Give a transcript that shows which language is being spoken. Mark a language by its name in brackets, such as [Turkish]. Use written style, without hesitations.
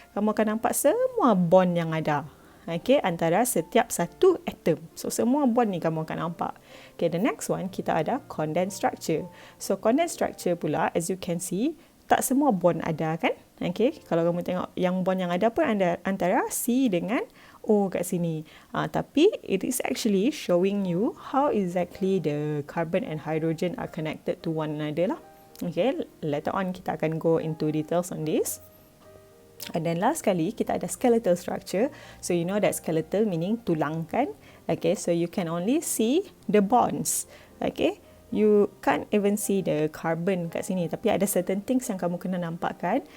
[Malay] Kamu akan nampak semua bond yang ada. Okay, antara setiap satu atom. So, semua bond ni kamu akan nampak. Okay, [English] the next one, [Malay] kita ada condensed structure. So, condensed structure pula, [English] as you can see, [Malay] tak semua bond ada kan? Okay, kalau kamu tengok yang bond yang ada pun ada antara C dengan O kat sini. [English] Tapi it is actually showing you how exactly the carbon and hydrogen are connected to one another lah. Okay, later on [Malay] kita akan [English] go into details on this. And then last [Malay] kali kita ada [English] skeletal structure. So you know that skeletal meaning [Malay] tulang kan? [English] Okay, so you can only see the bonds. Okay, you can't even see the carbon [Malay] kat sini. Tapi ada certain things yang kamu kena nampak kan.